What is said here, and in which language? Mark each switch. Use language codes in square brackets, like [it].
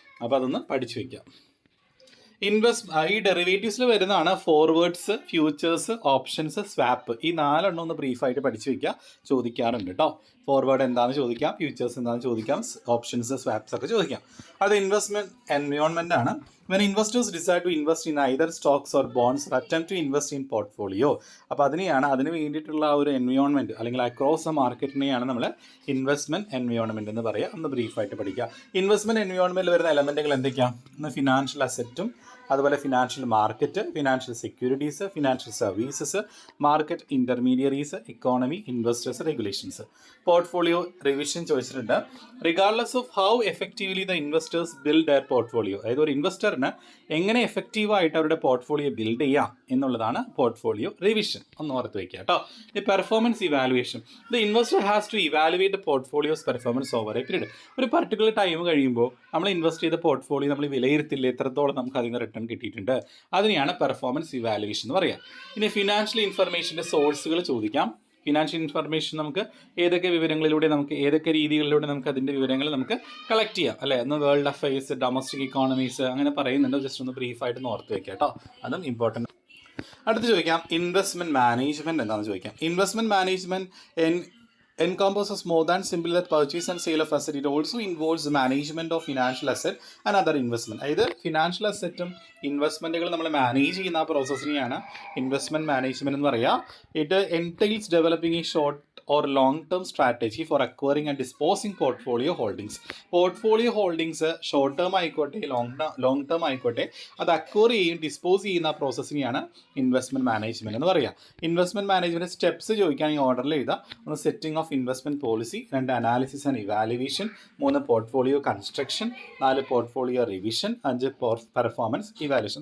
[ml] അപ്പോൾ അതൊന്ന് പഠിച്ചു വയ്ക്കാം. ഈ ഡെറിവേറ്റീവ്സിൽ വരുന്നതാണ് ഫോർവേഡ്സ്, ഫ്യൂച്ചേഴ്സ്, ഓപ്ഷൻസ്, സ്വാപ്പ്. ഈ 4 ഒന്ന് ബ്രീഫായിട്ട് പഠിച്ചു വയ്ക്കുക, ചോദിക്കാറുണ്ട് കേട്ടോ. ഫോർവേഡ് എന്താണെന്ന് ചോദിക്കാം, ഫ്യൂച്ചേഴ്സ് എന്താണെന്ന് ചോദിക്കാം, ഓപ്ഷൻസ്, സ്വാപ്സ് ഒക്കെ ചോദിക്കാം. അത് ഇൻവെസ്റ്റ്മെൻറ്റ് എൻവയോൺമെൻ്റ് ആണ്. [en] When investors decide to invest in either stocks or bonds or attempt to invest in portfolio, [ml] അപ്പോൾ അതിന് വേണ്ടിയിട്ടുള്ള ആ ഒരു എൻവയോൺമെൻറ്റ് അല്ലെങ്കിൽ അക്രോസ് എ മാർക്കറ്റിനെയാണ് നമ്മൾ ഇൻവെസ്റ്റ്മെൻറ്റ് എൻവയോൺമെൻറ്റ് എന്ന് പറയുക. ഒന്ന് ബ്രീഫായിട്ട് പഠിക്കുക. ഇൻവെസ്റ്റ്മെൻറ്റ് എൻവയോൺമെൻറ്റിൽ വരുന്ന എലമെൻറ്റുകൾ എന്തൊക്കെയാണ്? ഒന്ന് ഫിനാൻഷ്യൽ അസറ്റും, അതുപോലെ financial market, financial securities, financial services, market intermediaries, economy, investors, regulations. Portfolio revision ചോദിച്ചിട്ടുണ്ട്. [en] regardless of how effectively the investors build their portfolio, [ml] അതായത് ഒരു ഇൻവെസ്റ്ററിന് എങ്ങനെ എഫക്റ്റീവായിട്ട് അവരുടെ പോർട്ട്ഫോളിയോ ബിൽഡ് ചെയ്യാം എന്നുള്ളതാണ് പോർട്ട്ഫോളിയോ റിവിഷൻ. ഒന്ന് ഓർത്ത് വയ്ക്കുക കേട്ടോ. [en] ഈ performance evaluation, the investor has to evaluate the portfolio's performance over a period. [ml] ഒരു പർട്ടിക്കുലർ ടൈം കഴിയുമ്പോൾ നമ്മൾ ഇൻവെസ്റ്റ് ചെയ്ത പോർട്ട്ഫോളിയോ നമ്മൾ വിലയിരുത്തില്ല, എത്രത്തോളം നമുക്ക് അതിന് റിട്ടേൺ കിട്ടിയിട്ടുണ്ട്. അതിനെയാണ് പെർഫോമൻസ് ഇവാലുവേഷൻ എന്ന് പറയുക. ഇനി ഫിനാൻഷ്യൽ ഇൻഫർമേഷൻ്റെ സോഴ്സുകൾ ചോദിക്കാം. ഫിനാൻഷ്യൽ ഇൻഫർമേഷൻ നമുക്ക് ഏതൊക്കെ വിവരങ്ങളിലൂടെ, നമുക്ക് ഏതൊക്കെ രീതികളിലൂടെ നമുക്ക് അതിൻ്റെ വിവരങ്ങൾ നമുക്ക് കളക്ട് ചെയ്യാം അല്ലേ? ഒന്ന് വേൾഡ് അഫയേഴ്സ്, ഡൊമസ്റ്റിക് ഇക്കോണമീസ് അങ്ങനെ പറയുന്നുണ്ട്. ജസ്റ്റ് ഒന്ന് ബ്രീഫായിട്ട് ഒന്ന് ഓർത്ത് വയ്ക്കാം കേട്ടോ, അതും ഇമ്പോർട്ടൻ്റ്. അടുത്ത് ചോദിക്കാം ഇൻവെസ്റ്റ്മെൻറ്റ് മാനേജ്മെൻറ്റ് എന്താണെന്ന് ചോദിക്കാം. [en] Investment management encompasses more than simply the purchase and sale of asset. It also involves the management of financial asset and other investment. [ml] അതായത് ഫിനാൻഷ്യൽ അസറ്റും ഇൻവെസ്റ്റ്മെൻറ്റുകൾ നമ്മൾ മാനേജ് ചെയ്യുന്ന ആ പ്രോസസ്സിനെയാണ് ഇൻവെസ്റ്റ്മെൻറ്റ് മാനേജ്മെൻറ്റ് എന്ന് പറയുക. [en] It entails developing a short or long-term strategy for acquiring and disposing portfolio holdings. [ml] Portfolio holdings short term ആയിക്കോട്ടെ long term ആയിക്കോട്ടെ അത് acquire ചെയ്യും ഡിസ്പോസ് ചെയ്യുന്ന പ്രോസസ്സിനെയാണ് ഇൻവെസ്റ്റ്മെൻറ്റ് മാനേജ്മെൻറ്റ് എന്ന് പറയുക. ഇൻവെസ്റ്റ്മെൻറ്റ് മാനേജ്മെൻറ്റ് സ്റ്റെപ്സ് ചോദിക്കുകയാണെങ്കിൽ ഓർഡറിൽ എഴുതാം. ഒന്ന് setting of investment policy, 2 analysis and evaluation, 3 portfolio construction, 4 portfolio revision, 5 performance evaluation.